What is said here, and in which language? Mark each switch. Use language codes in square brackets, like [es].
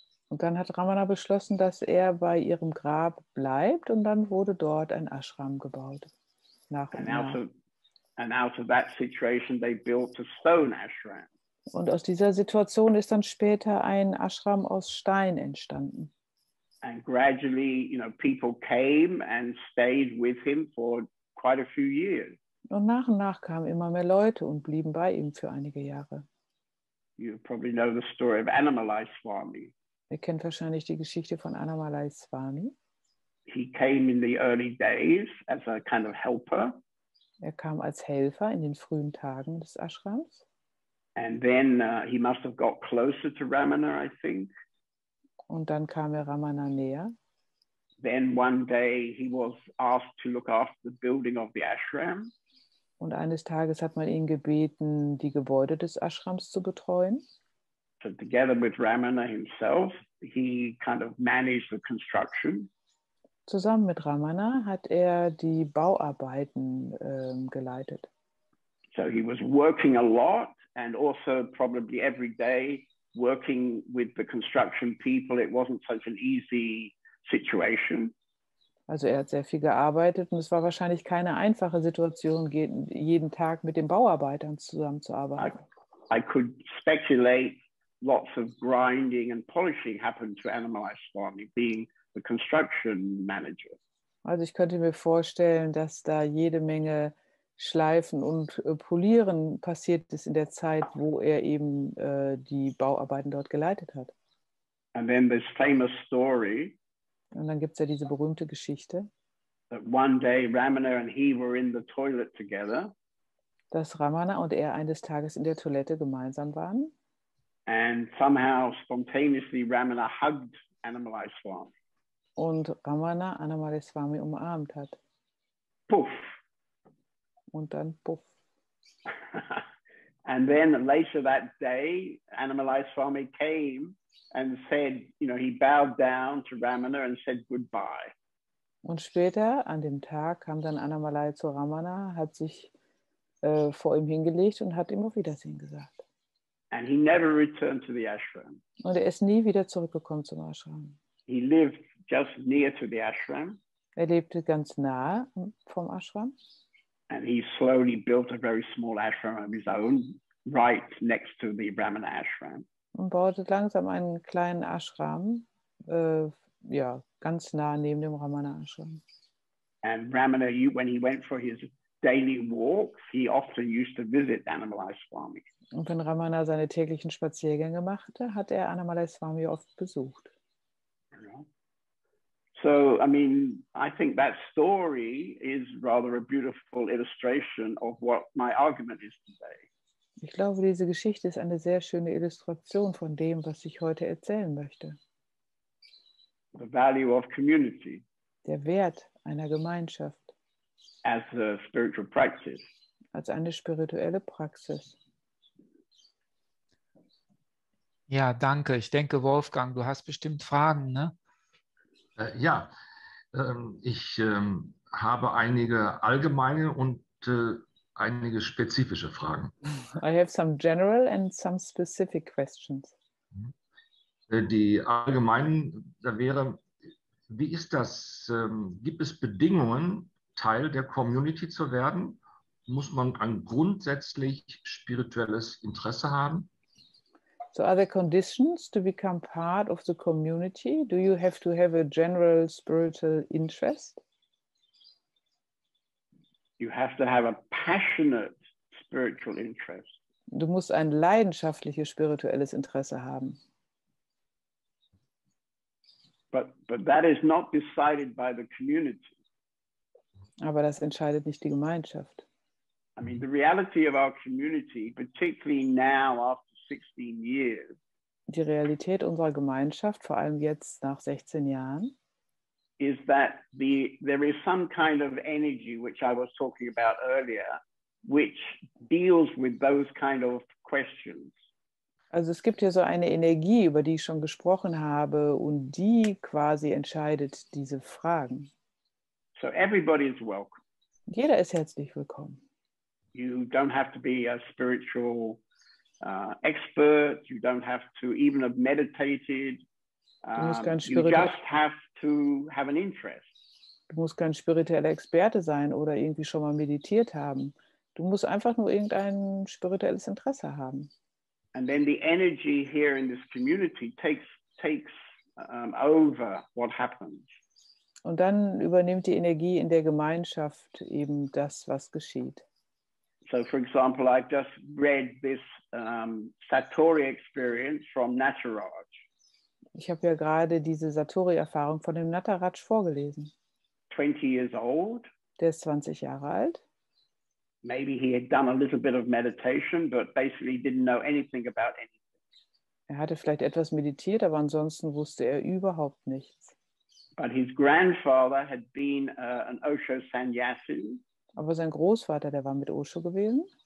[de] Und dann hat Ramana beschlossen, dass er bei ihrem Grab bleibt und dann wurde dort ein Ashram gebaut. Nach und nach. [en] And out of that situation, they built a stone ashram. [de] Und aus dieser Situation ist dann später ein Ashram aus Stein entstanden. [en] And gradually, you know, people came and stayed with him for quite a few years. [de] Und nach kamen immer mehr Leute und blieben bei ihm für einige Jahre. [en] You probably know the story of Annamalai Swami. [de] Ihr kennt wahrscheinlich die Geschichte von Annamalai Swami. [en] He came in the early days as a kind of helper. [de] Er kam als Helfer in den frühen Tagen des Ashrams. [en] And then he must have got closer to Ramana, I think. [de] Und dann kam er Ramana näher. [en] Then one day he was asked to look after the building of the ashram. [de] Und eines Tages hat man ihn gebeten, die Gebäude des Ashrams zu betreuen. [en] So together with Ramana himself, he kind of managed the construction. [de] Zusammen mit Ramana hat er die Bauarbeiten geleitet. [en] So he was working a lot and also probably every day working with the construction people. It wasn't such an easy situation. [de] Also er hat sehr viel gearbeitet und es war wahrscheinlich keine einfache Situation, jeden Tag mit den Bauarbeitern zusammenzuarbeiten. [en] I could speculate lots of grinding and polishing happened to Annamalai Swami, being the construction manager. [de] Also ich könnte mir vorstellen, dass da jede Menge Schleifen und Polieren passiert ist in der Zeit, wo er eben die Bauarbeiten dort geleitet hat. [en] And then this famous story. [de] Und dann gibt es ja diese berühmte Geschichte, [en] That one day Ramana and he were in the toilet together. [de] Dass Ramana und er eines Tages in der Toilette gemeinsam waren. [en] And somehow spontaneously Ramana hugged Annamalai Swami. [de] Und Ramana Annamalai Swami umarmt hat. Puff. Und dann puff. [en] And then later that day, Annamalai Swami came and said, you know, he bowed down to Ramana and said goodbye. [de] Und später, an dem Tag, kam dann Annamalai zu Ramana, hat sich vor ihm hingelegt und hat ihm auf Wiedersehen gesagt. [en] And he never returned to the ashram. [de] Und er ist nie wieder zurückgekommen zum Ashram. [en] He lived just near to the ashram. [de] Er lebte ganz nah vom Ashram. [en] And he slowly built a very small ashram of his own, right next to the Ramana ashram. [de] Und baute langsam einen kleinen Ashram, ganz nah neben dem Ramana Ashram. [en] And Ramana, when he went for his daily walks, he often used to visit Annamalai Swami. [de] Und wenn Ramana seine täglichen Spaziergänge machte, hat er Annamalai Swami oft besucht. [en] So, I mean, I think that story is rather a beautiful illustration of what my argument is today. [de] Ich glaube, diese Geschichte ist eine sehr schöne Illustration von dem, was ich heute erzählen möchte. [en] The value of community. [de] Der Wert einer Gemeinschaft. [en] As a spiritual practice. [de] Als eine spirituelle Praxis. Ja, danke. Ich denke, Wolfgang, du hast bestimmt Fragen, ne? Ja, ich habe einige allgemeine und einige spezifische Fragen. [en] I have some general and some specific questions. [de] Die allgemeinen, da wäre, wie ist das? Gibt es Bedingungen, Teil der Community zu werden? Muss man ein grundsätzlich spirituelles Interesse haben? [en] So are there conditions to become part of the community? Do you have to have a general spiritual interest? You have to have a passionate spiritual interest. [de] Du musst ein leidenschaftliches spirituelles Interesse haben. [en] But that is not decided by the community. [de] Aber das entscheidet nicht die Gemeinschaft. [en] I mean, the reality of our community, particularly now after 16 years, [de] Die Realität unserer Gemeinschaft, vor allem jetzt nach 16 Jahren, [en] is that there is some kind of energy, which I was talking about earlier, which deals with those kind of questions. [de] also es gibt ja so eine Energie, über die ich schon gesprochen habe und die quasi entscheidet diese Fragen. [en] So everybody is welcome. [de] Jeder ist herzlich willkommen. [en] You don't have to be a spiritual expert. You don't have to even have meditated. You just have to have an interest. [de] Du musst kein spiritueller Experte sein oder irgendwie schon mal meditiert haben. Du musst einfach nur irgendein spirituelles Interesse haben. [en] And then the energy here in this community takes over what happens. [de] Und dann übernimmt die Energie in der Gemeinschaft eben das, was geschieht. [en] So, for example, I've just read this Satori experience from Nataraj. [de] Ich habe ja gerade diese Satori-Erfahrung von dem Nataraj vorgelesen. [en] 20 years old. [de] Der ist 20 Jahre alt. [en] Maybe he had done a little bit of meditation, but basically didn't know anything about anything. [de] Er hatte vielleicht etwas meditiert, aber ansonsten wusste er überhaupt nichts. [en] But his grandfather had been an Osho sannyasi. [de] Aber sein Großvater, der war mit Osho gewesen.